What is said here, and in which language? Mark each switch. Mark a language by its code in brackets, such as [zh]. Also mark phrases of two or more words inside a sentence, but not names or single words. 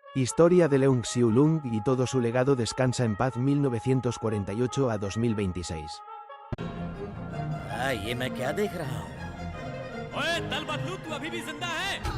[es] Historia de Leung Xiu-lung y todo su legado descansa en paz 1948 a 2026. [hi] ये मैं क्या देख रहा हूँ? ओए दल बदलू, तू अभी भी जिंदा है?